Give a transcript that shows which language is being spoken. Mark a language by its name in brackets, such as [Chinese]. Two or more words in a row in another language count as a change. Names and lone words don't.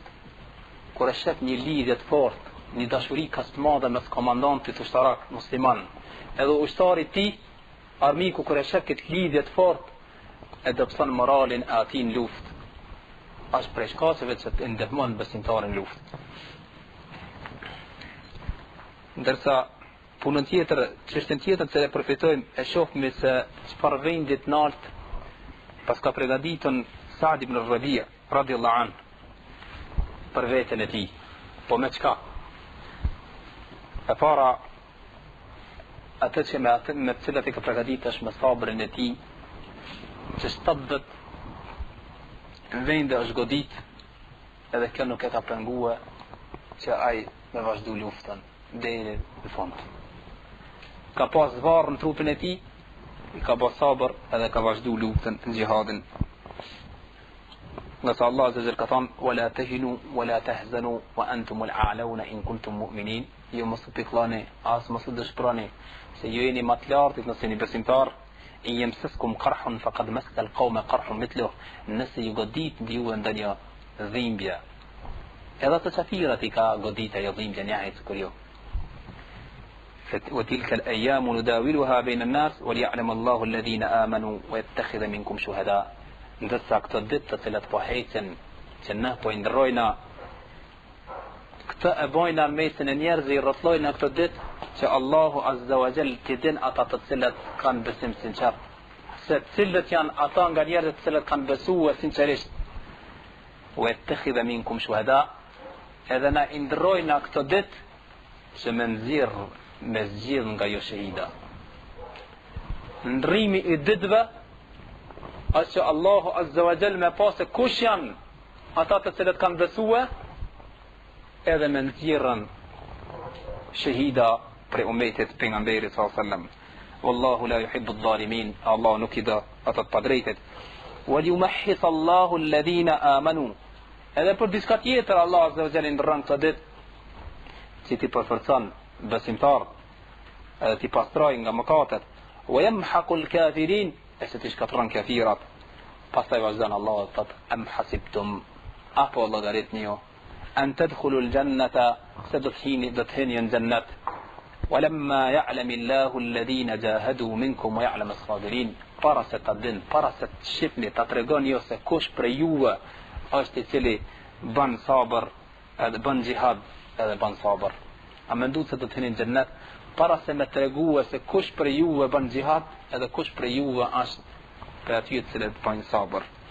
[Albanian] Kur e shef një lidhje të fortë, një dashuri kaq të madhe mes komandantit ushtarak musliman, edhe ushtari i tij, armiku kur e shef këtë lidhje të fortë, e dobëson moralin e atij në luftë. Është prej shkaqeve që të ndihmon besimtarin në luftë. Ndërsa punën tjetër, çështën tjetër që e përfitojmë, e shohim se çfarë vendit nalt pas ka përgatitur Sa'd ibn Rabi' [Arabic] رضي الله عنه [Albanian] për veten e tij. Po me çka? E para atë që me të cilat i ka përgatitur është me sabrin e tij, që 70 vende është godit, edhe kjo nuk e ka pengue që ai me vazhdu luftën deri në fund. Ka pas varr në trupin e tij, i ka pas sabër edhe ka vazhdu luftën në xhihadin. Nga sa [Arabic] الله عز وجل [Albanian] ka thënë: [Arabic] "ولا تهنوا ولا تحزنوا وأنتم الأعلون إن كنتم مؤمنين." [Albanian] Ju mos u pikllani, as mos u dëshpëroni, se ju jeni më të lartë nëse jeni besimtar. [Arabic] إن يمسسكم قرح فقد مس القوم قرح مثله. [Albanian] Nëse ju godit ju ndonjë dhimbje, edhe të qafirat i ka godit ajo dhimbje njëjtë sikur ju. [Arabic] وتلك الأيام نداولها بين الناس وليعلم الله الذين آمنوا ويتخذ منكم شهداء. [Albanian] Ndërsa këto ditë të cilat po hecen, që ne po i ndrojna, këtë e bojna në mesin e njerëzve, i rrotllojna këto ditë, që Allahu [Arabic] عز وجل [Albanian] t'i din ata të cilat kanë besim sinqert. Se cilët janë ata nga njerëzit të cilët kanë besuar sinqerisht. [Arabic] ويتخذ منكم شهداء. [Albanian] Edhe na i ndrojna këto ditë që me zgjidh nga jo shahida. Ndrimi i ditëve është që Allahu [Arabic] عز وجل [Albanian] me pasë kush janë ata të cilët kanë besue, edhe me nxjerrën shahida për umetit pejgamberit [Arabic] صلى الله عليه وسلم. والله لا يحب الظالمين. [Albanian] Allah nuk i do ata të padrejtet. [Arabic] وليمحص الله الذين آمنوا. [Albanian] Edhe për diçka tjetër Allah [Arabic] عز وجل [Albanian] ndron këtë ditë që ti përforcon besimtar, edhe ti pastroj nga mëkatet. [Arabic] ويمحق الكافرين, [Albanian] e se ti shkatron kafirat. Pastaj vazhdon Allah dhe thot: [Arabic] أم حسبتم, [Albanian] apo llogaritni ju, [Arabic] أن تدخلوا الجنة, [Albanian] se do të hyni në xhennet. [Arabic] ولما يعلم الله الذين جاهدوا منكم ويعلم الصابرين. [Albanian] Para se ta din, para se të shihni, ta tregoni ju se kush prej juve është i cili bën sabër, edhe bën xihad, edhe bën sabër. A mendoj se do të hyni në xhennet para se me tregue se kush për juve bën xihad, edhe kush për juve është për aty të cilët bën sabër.